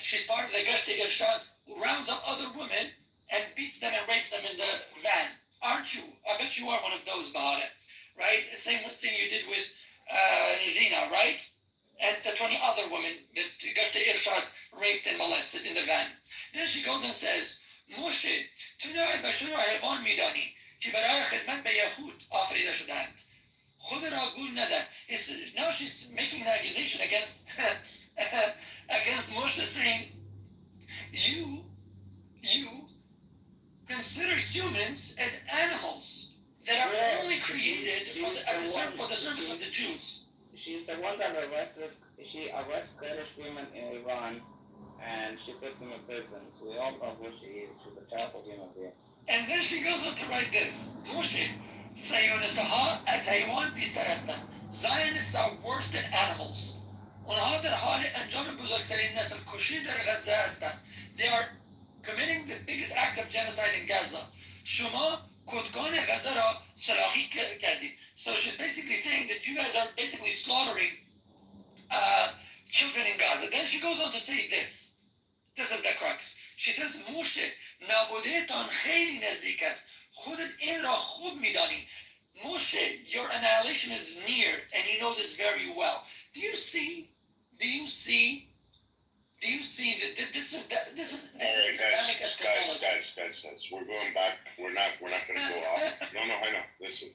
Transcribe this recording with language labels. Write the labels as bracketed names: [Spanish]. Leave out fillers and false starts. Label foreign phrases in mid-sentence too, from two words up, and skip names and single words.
[English] She's part of the Gashti Irshad, who rounds up other women and beats them and rapes them in the van. Aren't you? I bet you are one of those, Bahare, right? The same thing you did with Gina, right? And the 20 other women that Gashti Irshad raped and molested in the van. Then she goes and says, Moshe, [Persian] تو نوع بشر را حیوان میدانی که برای خدمت به یهود آفریده شدند. خود را گول نزن. [English] Now she's making an accusation against Moshe, saying, you consider humans as animals. that are only created for the service of the Jews. She's the one that she arrests Kurdish women in Iran, and she puts them in prisons. We all know who she is. She's a terrible human being. And then she goes on to write this. Moshe, [Persian] Zionistها از حیوان بیشتر هستند. [English] Zionists are worse than animals. [Persian] اونها در حال انجام بزرگترین نسل کشی در غزه هستند. [English] They are committing the biggest act of genocide in Gaza. [Persian] شما کودکان غزه را سلاخی کردید. [English] So she's basically saying that you guys are basically slaughtering children in Gaza. Then she goes on to say this. This is the crux. She says, Moshe, [Persian] نابودهتان خیلی نزدیک است. خودت این را خوب میدانی. [English] Moshe, your annihilation is near, and you know this very well. Do you see that this is Islamic eschatology? Guys, we're going back. We're not gonna go off. No, I know. Listen.